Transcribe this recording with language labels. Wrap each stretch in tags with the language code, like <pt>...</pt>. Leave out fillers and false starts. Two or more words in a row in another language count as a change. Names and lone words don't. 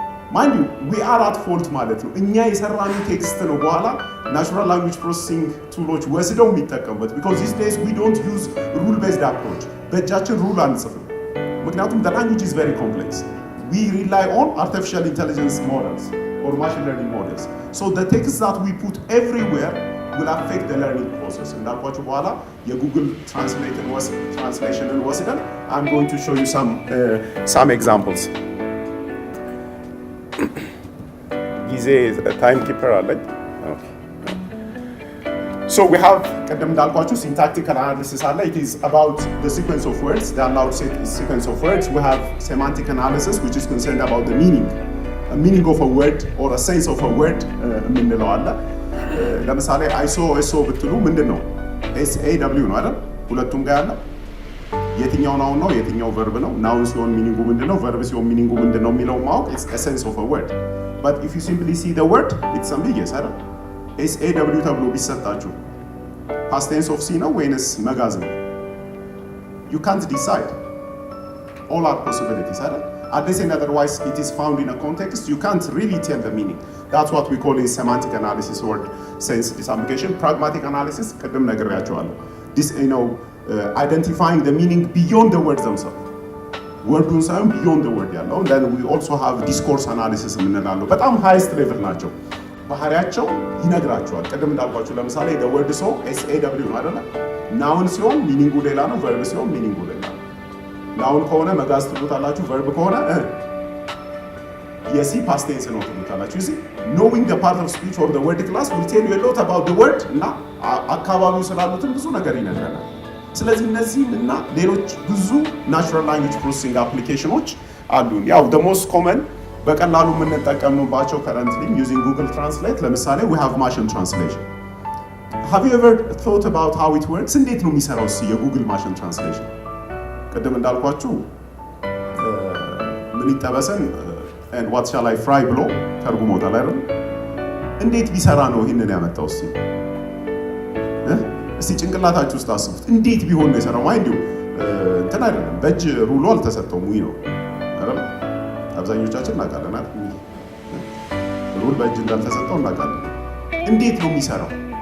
<en>mind you we are at fault</en> <am>ማለት ነው እኛ የሰራነው ቴክስት ነው በኋላ</am> <en>natural language processing</en> <am>ቱሎች ወስደው የሚጠቀሙበት because</am> <en>these days we don't use rule based approach</en> <am>በእጃችን ሩል አንጽፍም ምክንያቱም</am> <en>the language is very complex we rely on artificial intelligence models or machine learning models so the text that we put everywhere will affect the learning process</en> <am>እንዳልኳችሁ በኋላ የጉግል ትራንስሌሽንን ወስደን</am> <en>I'm going to show you some examples</en> <am>ጊዜ ታይም ኪፐር አለኝ ኦኬ</am> <en>so we have</en> <am>ቀደም እንዳልኳችሁ</am> <en>syntactical analysis አለ it is about the sequence of words the allowed sequence of words we have semantic analysis which is concerned about the meaning of a word or a sense of a word</en> <am>የምንለው አለ ለምሳሌ ISO ብትሉ ምንድነው SAW ነው አይደል ሁለቱም ጋር ያለው የትኛው ናውን ነው የትኛው ቨርብ ነው ናውን ሲሆን ሚኒንጉ ምንድነው ቨርብ ሲሆን ሚኒንጉ ምንድነው የሚለው ማወቅ</am> <en>it's a sense of a word but if you simply see the word it's ambiguous</en> <am>አይደል SAW ተብሎ ቢሰጣችሁ</am> <en>past tense of see</en> <am>ነው ወይንስ መጋዝ ነው</am> <en>you can't decide all are possibilities አይደል unless and otherwise it is found in a context you can't really tell the meaning that's what we call in semantic analysis or sense disambiguation pragmatic analysis</en> <am>ቀደም ነግሬያችኋለሁ</am> <en>this identifying the meaning beyond the words themselves</en> <am>ወርዱን ሳይሆን</am> <en>beyond the word ያለው then we also have discourse analysis</en> <am>የምንላለው በጣም</am> <en>highest level</en> <am>ናቸው ባህሪያቸው ይነግራቸዋል ቀደም እንዳልኳችሁ ለምሳሌ</am> <en>the word so SAW</en> <am>ነው አይደል ናውን ሲሆን ሚኒንጉ ሌላ ነው ቨርብ ሲሆን ሚኒንጉ ሌላ ነው ናውን ከሆነ መጋዝ ትሉታላችሁ ቨርብ ከሆነ የሲ</am> <en>past tense</en> <am>ነው ትሉታላችሁ እዚህ</am> <en>knowing the part of speech or the word</en> <am>class will tell you a lot about the word እና አካባቢው ስላሉትን ብዙ ነገር ይነግረናል ስለዚህ እነዚህ እና ሌሎች ብዙ</am> <en>natural language processing applications</en> <am>አሉን ያው</am> <en>the most common</en> <am>በቀላሉ የምንጠቀምባቸው</am> <en>currently using Google Translate</en> <am>ለምሳሌ</am> <en>we have machine translation have you ever thought about how it works</en> <am>እንዴት ነው የሚሰራው የጉግል</am> <en>machine translation</en> <am>ቀደም እንዳልኳችሁ ምን ይጠበሰን</am> <en>and what shall I fry</en> <am>ብሎ ተርጉሞታል አይደል እንዴት ቢሰራ ነው ይሄንን ያመጣው እስቲ ጭንቅላታችሁ ውስጥ አስቡት እንዴት ቢሆን ነው የሰራው ማይንዱ እንትን አይደለም በእጅ ሩሎ አልተሰጠውም ወይ ነው አይደል አብዛኞቻችን እናውቃለን አይደል ሩል በእጅ እንዳልተሰጠው እናውቃለን እንዴት ነው የሚሰራው</am>